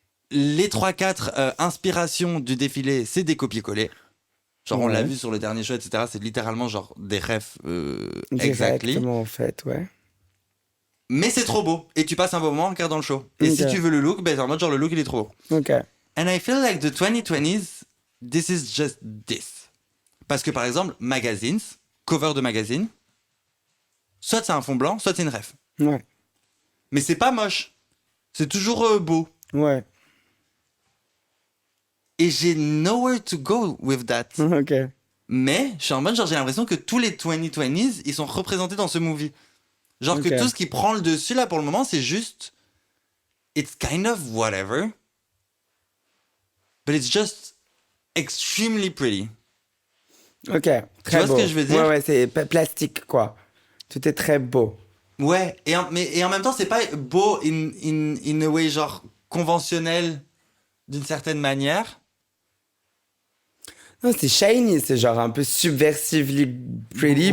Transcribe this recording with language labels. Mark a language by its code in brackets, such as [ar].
[fr] Les 3-4 inspirations du défilé, c'est des copier-coller. Genre, on l'a vu sur le dernier show, etc. C'est littéralement genre des refs exactly. Exactement, en fait, ouais. Mais c'est trop beau. Et tu passes un bon moment en regardant le show. Et si tu veux le look, ben en mode genre le look, il est trop beau. Ok. [en] And I feel like the 2020s, this is just this. [fr] Parce que par exemple, magazines, cover de magazine, soit c'est un fond blanc, soit c'est une ref. Ouais. Mais c'est pas moche. C'est toujours beau. Ouais. Et j'ai [en] nowhere to go with that. [fr] Ok. Mais je suis en mode, genre, j'ai l'impression que tous les 2020s, ils sont représentés dans ce movie. Genre que tout ce qui prend le dessus, là, pour le moment, c'est juste... [en] It's kind of whatever. But it's just extremely pretty. [fr] Ok, tu vois beau. Ce que je veux dire? Ouais, c'est plastique, quoi. Tout est très beau. Ouais, et en même temps, c'est pas beau [en] in a way, [fr] genre, conventionnel, d'une certaine manière. Non, c'est shiny, c'est genre un peu [en] subversively pretty.